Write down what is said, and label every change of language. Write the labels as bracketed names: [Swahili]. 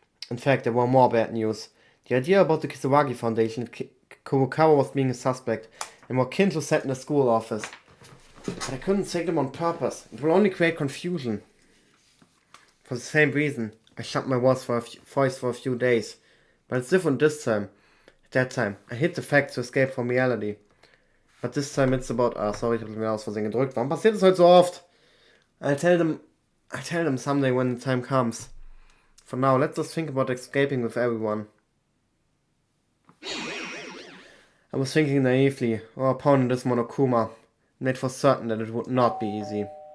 [English] In fact, there were more bad news. The idea about the Kisaragi Foundation, Kurokawa was being a suspect, and more Kinjo sat in the school office. But I couldn't take them on purpose. It will only create confusion. For the same reason, I shut my voice for a few days. But it's different this time. At that time, I hid the facts to escape from reality. But this time it's about... [German] sorry, ich habe mir aus Versehen gedrückt. Warum passiert das heute so oft? [English] I'll tell them someday when the time comes. For now, let's just think about escaping with everyone. I was thinking naively. Our opponent is Monokuma. And it was certain that it would not be easy.